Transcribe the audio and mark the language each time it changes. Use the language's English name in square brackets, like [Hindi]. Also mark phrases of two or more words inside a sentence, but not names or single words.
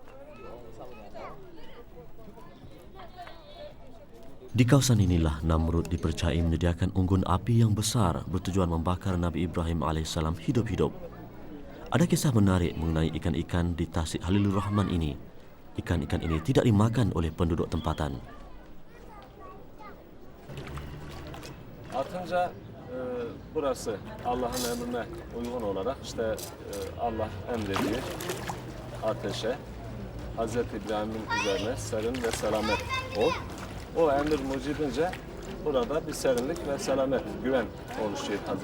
[Malay] Di kawasan inilah Namrud dipercayai menyediakan unggun api yang besar bertujuan membakar Nabi Ibrahim alaihissalam hidup-hidup. Ada kisah menarik mengenai ikan-ikan di Tasik Halilur Rahman ini. Ikan-ikan ini tidak dimakan oleh penduduk tempatan. [Turkish] Atınca burası Allah'ın emrine uygun olarak Allah emrediyor ateşe Hz. İbrahim'in üzerine serin ve selamet ol. O emir mucibince burada bir serinlik ve selamet, güven oluşuyor Hz.